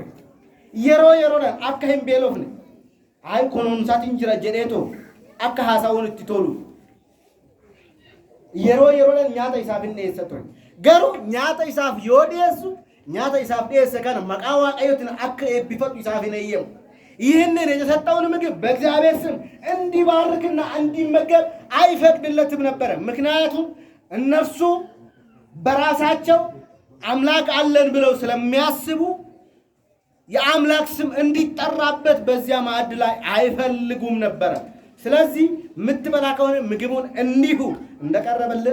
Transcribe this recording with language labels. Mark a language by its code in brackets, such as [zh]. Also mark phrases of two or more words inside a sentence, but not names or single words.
[om] yeroodhaan akka hin beelofne ay kunuunsaatiin jira jedheetoo akka haasa'uun itti tolu yeroodhaan nyaata isaaf hin dhiyeessaa ture. garuu nyaata isaaf yoo dhiyeessu nyaata isaaf dhiyeesse kana maqaa waaqayyootiin akka eebbifatu isaaf hin eeyyamu. [am] ይህንን የተሰጠውን ምግብ በእግዚአብሔር ስም እንዲባርክና እንዲመገብ አይፈቅድለትም ነበር። ምክንያቱም እነርሱ በራሳቸው አምላክ አለን ብለው ስለሚያስቡ የአምላክ ስም እንዲጠራበት በዚያ ማዕድ ላይ አይፈልጉም ነበር። ስለዚህ ምትበላ ከሆነ ምግቡን እንዲሁ እንደቀረበልህ